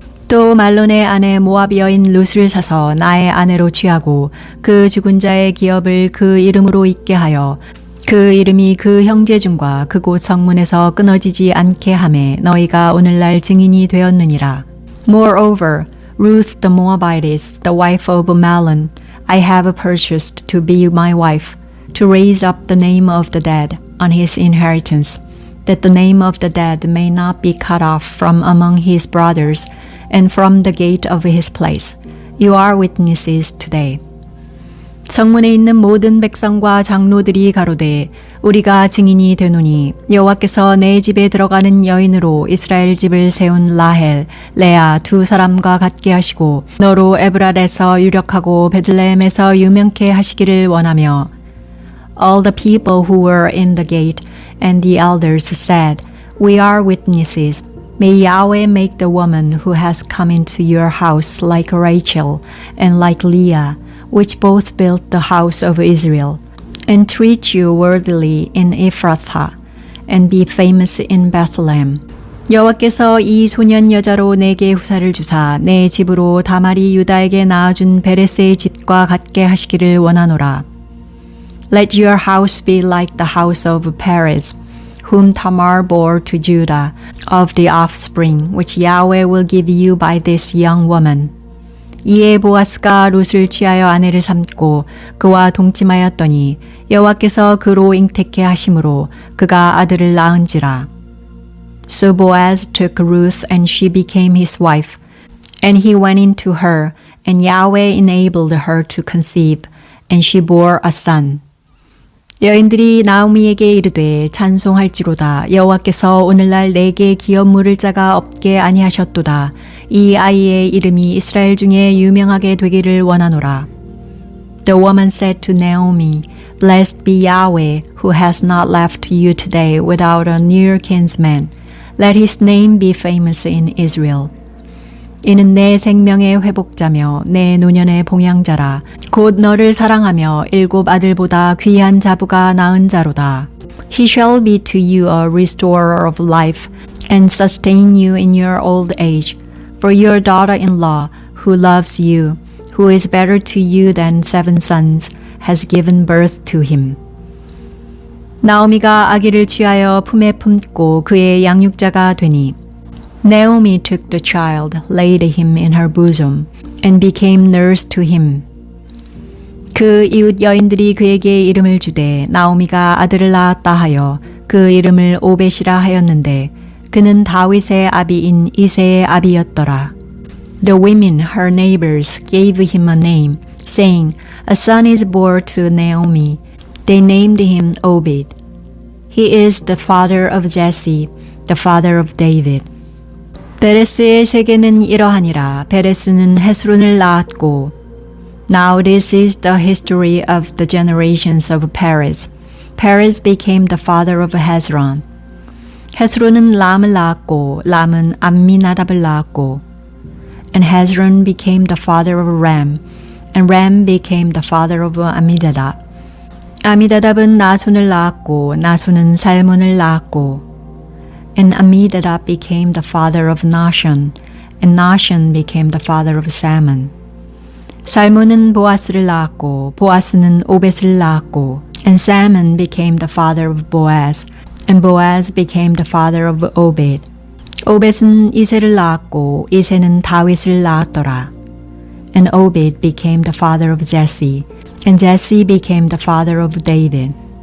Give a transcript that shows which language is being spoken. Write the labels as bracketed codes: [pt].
[ko] 또 말론의 아내 모압 여인 룻을 사서 나의 아내로 취하고 그 죽은 자의 기업을 그 이름으로 있게 하여 그 이름이 그 형제중과 그곳 성문에서 끊어지지 않게 하매 너희가 오늘날 증인이 되었느니라. [en] Moreover, Ruth the Moabitess, the wife of Mahlon, I have purchased to be my wife, to raise up the name of the dead on his inheritance, that the name of the dead may not be cut off from among his brothers and from the gate of his place. You are witnesses today. [ko] 성문에 있는 모든 백성과 장로들이 가로되 우리가 증인이 되노니 여호와께서 내 집에 들어가는 여인으로 이스라엘 집을 세운 라헬, 레아 두 사람과 같게 하시고 너로 에브랄에서 유력하고 베들레헴에서 유명케 하시기를 원하며 [en] All the people who were in the gate and the elders said, We are witnesses. May Yahweh make the woman who has come into your house like Rachel and like Leah, which both built the house of Israel, and treat you worthily in Ephrathah, and be famous in Bethlehem. [ko] 여호와께서 이 소년 여자로 내게 후사를 주사 내 집으로 다말이 유다에게 낳아준 베레스의 집과 같게 하시기를 원하노라. [en] Let your house be like the house of Perez, whom Tamar bore to Judah, of the offspring which Yahweh will give you by this young woman. [ko] 이에 보아스가 룻을 취하여 아내를 삼고 그와 동침하였더니 여호와께서 그로 잉태케 하심으로 그가 아들을 낳은지라. [en] So Boaz took Ruth and she became his wife. And he went into her, and Yahweh enabled her to conceive, and she bore a son. [ko] 여인들이 나오미에게 이르되 찬송할지로다. 여호와께서 오늘날 내게 기업 물을 자가 없게 아니하셨도다. 이 아이의 이름이 이스라엘 중에 유명하게 되기를 원하노라. [en] The woman said to Naomi, Blessed be Yahweh, who has not left you today without a near kinsman. Let his name be famous in Israel. [ko] 이는 내 생명의 회복자며 내 노년의 봉양자라. 곧 너를 사랑하며 7 아들보다 귀한 자부가 낳은 자로다. [en] He shall be to you a restorer of life and sustain you in your old age. For your daughter-in-law, who loves you, who is better to you than 7 sons, has given birth to him. [ko] 나오미가 아기를 취하여 품에 품고 그의 양육자가 되니 [en] Naomi took the child, laid him in her bosom, and became nurse to him. [ko] 그 이웃 여인들이 그에게 이름을 주되 나오미가 아들을 낳았다 하여 그 이름을 오벳이라 하였는데 그는 다윗의 아비인 이새의 아비였더라. [en] The women, her neighbors, gave him a name, saying, A son is born to Naomi. They named him Obed. He is the father of Jesse, the father of David. [ko] 베레스의 세계는 이러하니라. 베레스는 헤스론을 낳았고 [en] Now this is the history of the generations of Perez. Perez became the father of Hezron. [ko] 헤스론은 람을 낳았고 람은 암미나답을 낳았고 [en] And Hezron became the father of Ram, and Ram became the father of 아미다답. [ko] 아미다답은 나손을 낳았고 나손은 살몬을 낳았고 [en] And Amminadab became the father of Nahshon, and Nahshon became the father of Salmon. [ko] 살몬은 보아스를 낳았고 보아스는 오벳을 낳았고 [en] And Salmon became the father of Boaz, and Boaz became the father of Obed. [ko] 오벳은 이새를 낳았고 이새는 다윗을 낳았더라. [en] And Obed became the father of Jesse, and Jesse became the father of David.